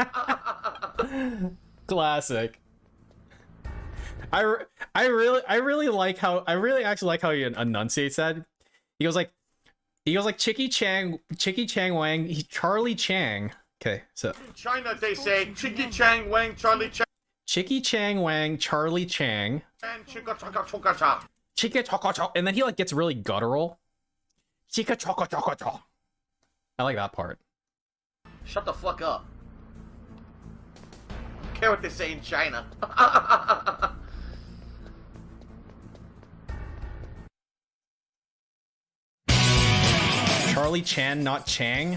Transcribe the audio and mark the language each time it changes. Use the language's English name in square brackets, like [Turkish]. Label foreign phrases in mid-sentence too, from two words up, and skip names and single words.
[English] Classic. I really like how actually like how he enunciates that. He goes like Chicky Chang Wang, Charlie Chang. Okay, so in China, they say, Chiggy Chang Wang Charlie Chan. Chicky Chang Wang, Charlie Chang. And Chicka Chaka Choka Cha. Chicka Chaka Cha. And then he like gets really guttural. Chicka Chaka Chaka Cha. I like that part. Shut the fuck up. Care what they say in China. Charlie Chan, not Chang.